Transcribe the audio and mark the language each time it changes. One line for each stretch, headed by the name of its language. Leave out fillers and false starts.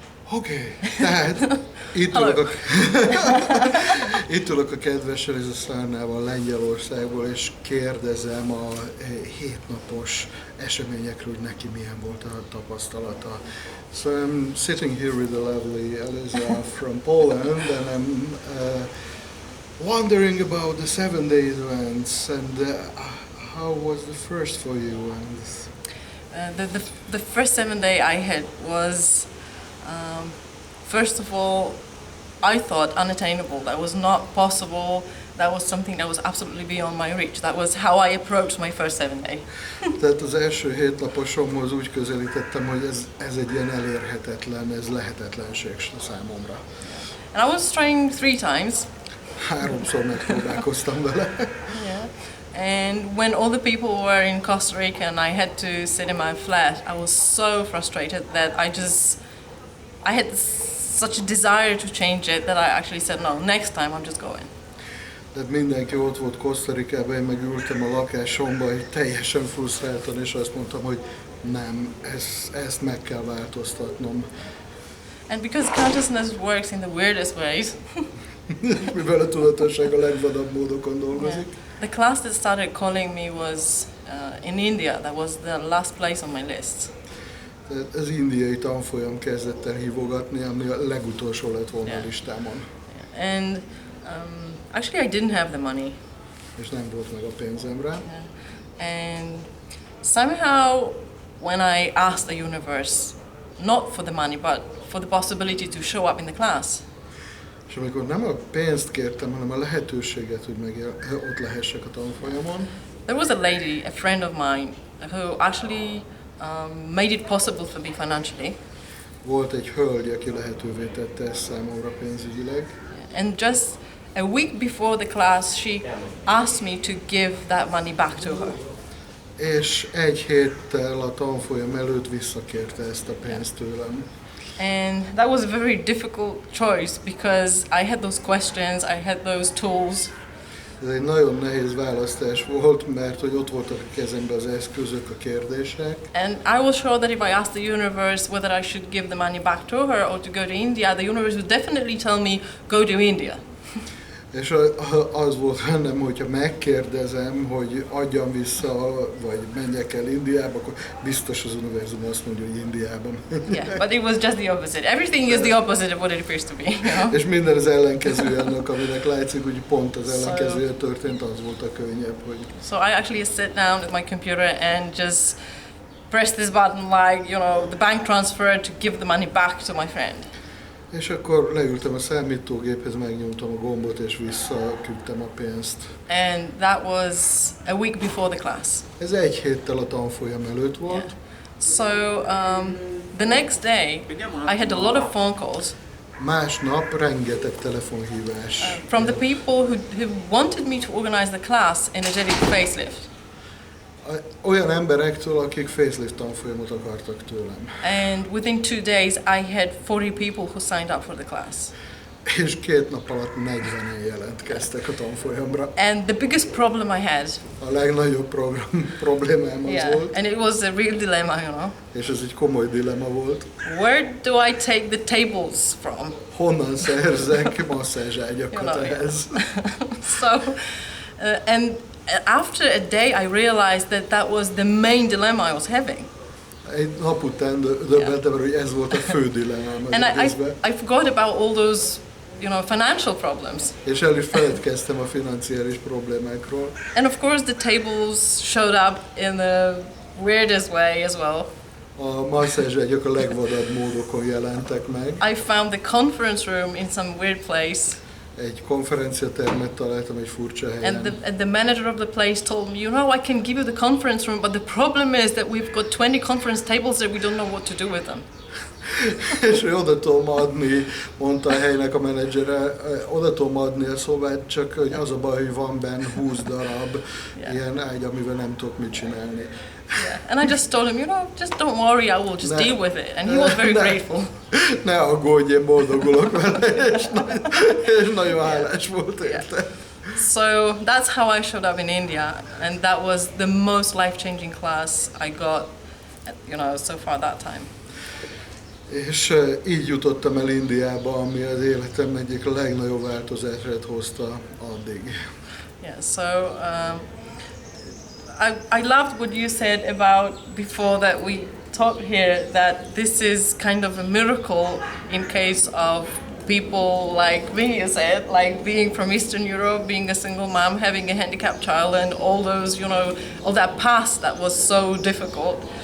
Hungarian: Oké, tehát itt ülök a kedves Eliza Szárnával Lengyelországból, és kérdezem a 7 napos eseményekről, hogy neki milyen volt a tapasztalata.
English: So I'm sitting here with the lovely Eliza from Poland, and I'm wondering about the 7 days events, and how was the first for you? And The first 7 day I had was, first of all, I thought unattainable. That was not possible. That was something that was absolutely beyond my reach. That was how I approached my first 7 day.
Hungarian: Tehát az első 7 naposomhoz úgy közelítettem, hogy ez egy ilyen elérhetetlen, ez lehetetlenség számomra.
English: And I was trying 3 times.
Hungarian: 3-szor megpróbálkoztam vele.
English: Yeah. And when all the people were in Costa Rica and I had to sit in my flat, I was so frustrated that I had such a desire to change it that I actually said, no, next time I'm just going.
Hungarian: Tehát mindenki ott volt Costa Ricában, én meg ültem a lakásomba, hogy teljesen frusztráltan, és azt mondtam, hogy nem, ezt meg kell változtatnom.
English: And because consciousness works in the weirdest ways,
Hungarian: mivel a tudatosság a legvadabb módokon dolgozik.
English: The class that started calling me was in India. That was the last place on my list.
Hungarian: Tehát az indiai tanfolyam kezdett el hívogatni, ami a legutolsó lett volna a listámon.
English: And actually I didn't have the money.
Hungarian: És nem volt meg a pénzem rá.
English: And somehow when I asked the universe, not for the money, but for the possibility to show up in the class.
Hungarian: És amikor nem a pénzt kértem, hanem a lehetőséget, hogy ott lehessek a tanfolyamon.
English: There was a lady, a friend of mine, who actually made it possible for me financially.
Hungarian: Volt egy hölgy, aki lehetővé tette ezt számomra pénzügyileg.
English: And just a week before the class, she asked me to give that money back to her.
Hungarian: És egy héttel a tanfolyam előtt visszakérte ezt a pénzt tőlem.
English: And that was a very difficult choice because I had those questions, I had those tools.
Hungarian: Ez egy nagyon nehéz választás volt, mert hogy ott voltak a kezemben az eszközök, a kérdések.
English: And I was sure that if I asked the universe whether I should give the money back to her or to go to India, the universe would definitely tell me, go to India.
Hungarian: És az volt bennem, hogyha megkérdezem, hogy adjam vissza, vagy menjek el Indiába, akkor biztos az univerzum azt mondja, hogy Indiába.
English: Yeah, but it was just the opposite. Everything is the opposite of what it appears to be. You know?
Hungarian: És minden az ellenkező annak, aminek látszik, hogy pont az ellenkezője történt, az volt a könnyebb. Hogy...
English: So I actually sit down with my computer and just press this button like, you know, the bank transfer to give the money back to my friend.
Hungarian: És akkor leültem a számítógéphez, megnyomtam a gombot és visszaküldtem a pénzt.
English: And that was a week before the class.
Hungarian: Ez egy héttel a tanfolyam előtt volt.
English: Yeah. So the next day I had a lot of phone calls.
Hungarian: Másnap rengeteg telefonhívás.
English: From the people who wanted me to organize the class energetic facelift.
Hungarian: Olyan emberektől, akik facelift tanfolyamot akartak tőlem.
English: And within 2 days I had 40 people who signed up for the class.
Hungarian: És 2 nap alatt 40-en jelentkeztek a tanfolyamra.
English: And the biggest problem I had.
Hungarian: A legnagyobb problémám az volt.
English: And it was a real dilemma, you know.
Hungarian: És ez egy komoly dilemma volt.
English: Where do I take the tables from?
Hungarian: Honnan szerzek masszázságyakat ehhez?
English: So, and after a day I realized that was the main dilemma I was having.
Hungarian: Egy nap után döbbentem, hogy ez volt a fő dilemmám az egészben.
English: I forgot about all those, you know, financial problems.
Hungarian: És el is feledkeztem a financiális problémákról.
English: And of course the tables showed up in the weirdest way as well.
Hungarian: A masszázságyak a legvadabb módokon jelentek meg.
English: I found the conference room in some weird place.
Hungarian: Egy konferenciatermet találtam egy furcsa helyen.
English: And the manager of the place told me, you know, I can give you the conference room, but the problem is that we've got 20 conference tables there, we don't know what to do with them.
Hungarian: És ő oda tudom adni, mondta a helynek a menedzsere, oda tudom adni a szobát, csak hogy az a baj, hogy van benne 20 darab ilyen ágy, amivel nem tudok mit csinálni.
English: Yeah. And I just told him, you know, just don't worry, I will just deal with it. And he was very grateful.
Hungarian: Ne aggódj, én boldogulok vele, és nagyon hálás volt érte.
English: So that's how I showed up in India, and that was the most life-changing class I got, you know, so far that time.
Hungarian: És így jutottam el Indiába, ami az életem egyik legnagyobb változását hozta addig.
English: Yeah, so I loved what you said about before that we talked here, that this is kind of a miracle in case of people like me, you said, like being from Eastern Europe, being a single mom, having a handicapped child, and all those, you know, all that past that was so difficult.